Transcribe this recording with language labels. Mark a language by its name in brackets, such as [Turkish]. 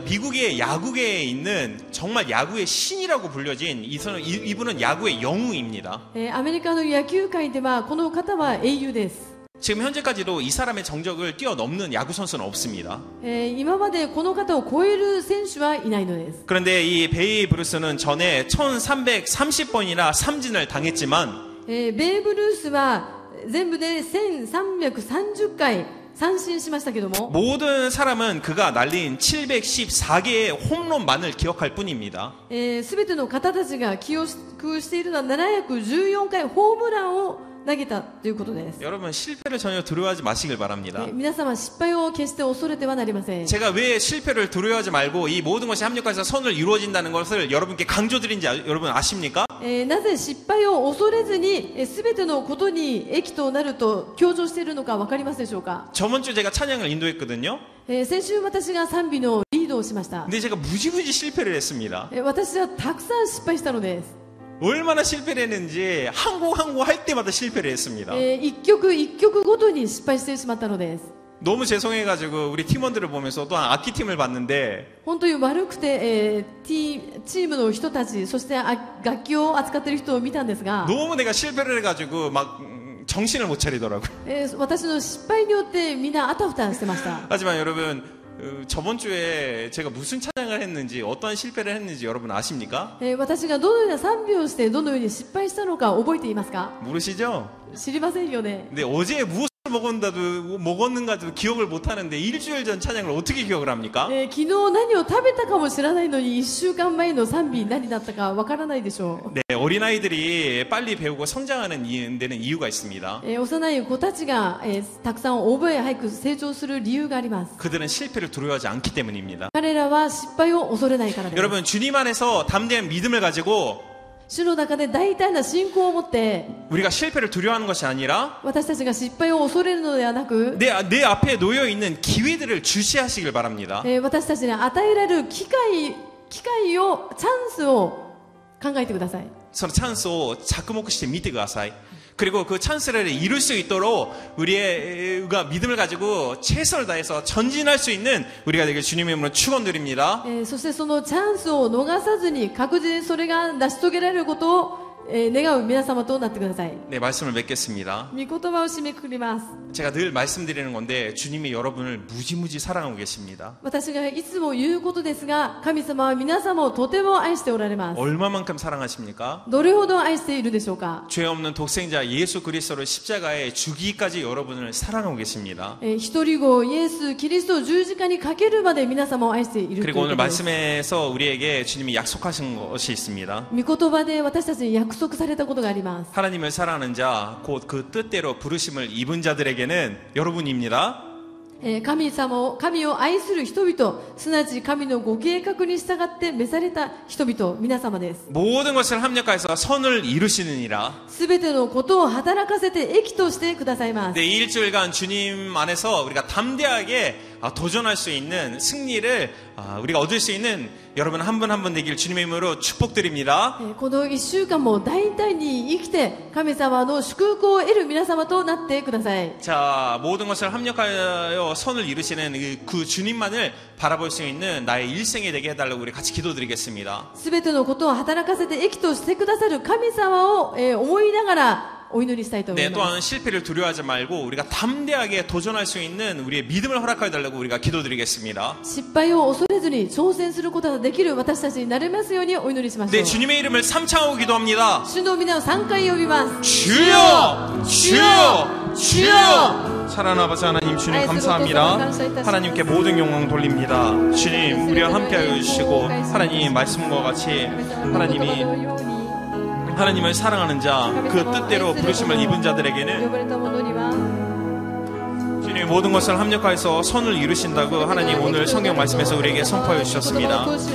[Korean] 미국의 야구계에 있는 정말 야구의 신이라고 불려진 이분은 야구의 영웅입니다. [Japanese] アメリカの野球界ではこの方は英雄です。 [Korean] 지금 현재까지도 이 사람의 정적을 뛰어넘는 야구 선수는 없습니다. [Japanese] 今までこの方を超える選手はいないのです。 [Korean] 그런데 이 베이브 루스는 전에 1330번이나 삼진을 당했지만 [Japanese] ベーブ・ルースは全部で1330回三振しましたけども [Korean] 모든 사람은 그가 날린 714개의 홈런만을 기억할 뿐입니다. [Japanese] すべての方たちが記憶しているのは714回ホームランを投げたということです。 [Korean] 여러분 실패를 전혀 두려워하지 마시길 바랍니다. [Japanese] 皆様失敗を決して恐れてはなりません。 [Korean] 제가 왜 실패를 두려워하지 말고 이 모든 것이 합력해서 선을 이루어진다는 것을 여러분께 강조드린지 여러분 아십니까? [Japanese] なぜ失敗を恐れずにすべてのことに益となると強調しているのか分かりますでしょうか。 [Korean] 저번 주 제가 찬양을 인도했거든요. [Japanese] 先週私が賛美のリードをしました。 [Korean] 근데 제가 무지무지 실패를 했습니다. [Japanese] 私はたくさん失敗したのです。 [Korean] 얼마나 실패를 했는지 한 곡 한 곡 할 때마다 실패를 했습니다. [Japanese] 一曲一曲ごとに失敗してしまったのです。 [Korean] 너무 죄송해가지고 우리 팀원들을 보면서 또 악기팀을 봤는데 [Japanese] 本当に悪くて、チームの人たちそして楽器を扱っている人を見たんですが [Korean] 너무 내가 실패를 해가지고 막 정신을 못 차리더라고요. [Japanese] 私の失敗によってみんなあたふたしてました。 [Korean] 하지만 여러분 저번 주에 제가 무슨 찬양을 했는지 어떠한 실패를 했는지 여러분 아십니까? [Japanese] 私がどのような賛美をしてどのように失敗したのか覚えていますか？ [Korean] 모르시죠? [Japanese] 知りませんよね。 [Korean] 근데 어제 무엇을 먹었는가도 기억을 못하는데 일주일 전 찬양을 어떻게 기억을 합니까? [Japanese] 昨日何を食べたかも知らないのに1週間前の賛美何だったかわからないでしょう。 [Korean] 네, 어린아이들이 빨리 배우고 성장하는 데는 이유가 있습니다. [Japanese] 幼い子たちが、たくさん覚え早く成長する理由があります。 [Korean] 그들은 실패를 두려워하지 않기 때문입니다. [Japanese] 彼らは失敗を恐れないからです。 [Korean] 여러분 주님 안에서 담대한 믿음을 가지고 [Japanese] 主の中で大胆な信仰を持って [Korean] 우리가 실패를 두려워하는 것이 아니라 [Japanese] 私たちが失敗を恐れるのではなく [Korean] 내 앞에 놓여 있는 기회들을 주시하시길 바랍니다. [Japanese] 私たちに与えられる機会をチャンスを考えてください。その 찬스を着目して見てください. [Korean] 그리고 그 찬스를 이룰 수 있도록 우리가 믿음을 가지고 최선을 다해서 전진할 수 있는 우리가 되길 주님의 이름으로 축원드립니다. [Japanese] そしてそのチャンスを逃さずに確実にそれが成し遂げられることを願う皆様となってください。 [Korean] 네, 말씀을 맺겠습니다. [Japanese] 御言葉を締めくくります。 [Korean] 제가 늘 말씀드리는 건데 주님이 여러분을 무지무지 사랑하고 계십니다. [Japanese] 私がいつも言うことですが、神様は皆様をとても愛しておられます。 [Korean] 얼마만큼 사랑하십니까? [Japanese] どれほど愛しているでしょうか。 [Korean] 죄 없는 독생자 예수 그리스도를 십자가에 죽이기까지 여러분을 사랑하고 계십니다. [Japanese] 一人子イエス・キリストを十字架にかけるまで皆様を愛しているという [Korean] 그리고 [Japanese] こ [Korean] 오늘 [Japanese] とです。 [Korean] 말씀에서 우리에게 주님이 약속하신 것이 있습니다. [Japanese] 御言葉で私たちに約束されたことがあります。 [Korean] 하나님을 사랑하는 자, 곧 그 뜻대로 부르심을 입은 자들에게는 여러분입니다. [Japanese] 神を愛する人々、すなわち神のご計画に従って召された人々、皆様です。 [Korean] 모든 것을 합력하여서 선을 이루시느니라. [Japanese] すべてのことを働かせて益としてくださいます。 [Korean] 네, 이 일주일간 주님 안에서 우리가 담대하게 도전할 수 있는 승리를 우리가 얻을 수 있는 여러분 한 분 한 분 되길 주님의 이름으로 축복드립니다. [Japanese] この一週間も大胆に生きて神様の祝福を得る皆様となってください。 [Korean] 자, 모든 것을 합력하여 선을 이루시는 그 주님만을 바라볼 수 있는 나의 일생이 되게 해달라고 우리 같이 기도드리겠습니다. [Japanese] すべてのことを働かせて益としてくださる神様を思いながらお祈りしたいと思い [Korean] 네, [Japanese] ます。 [Korean] 또한 실패를 두려워하지 말고 우리가 담대하게 도전할 수 있는 우리의 믿음을 허락하여 달라고 우리가 기도드리겠습니다. [Japanese] 失敗を恐れずに挑戦することができる私たちになれますようにお祈りしましょ [Korean] 네, [Japanese] う。 [Korean] 주님의 이름을 삼창하고 기도합니다. [Japanese] 主の皆を3回呼びます。 [Korean] 주여! 주여! 주여! 사랑하는 아버지 하나님, 주님 감사합니다. 하나님께 모든 영광 돌립니다. 주님, 우리와 함께하여 주시고 하나님 말씀과 같이 하나님이 하나님을 사랑하는 자, 그 뜻대로 부르심을 입은 자들에게는 주님 모든 것을 합력하여서 선을 이루신다고 하나님 오늘 성경 말씀에서 우리에게 선포하여 주셨습니다.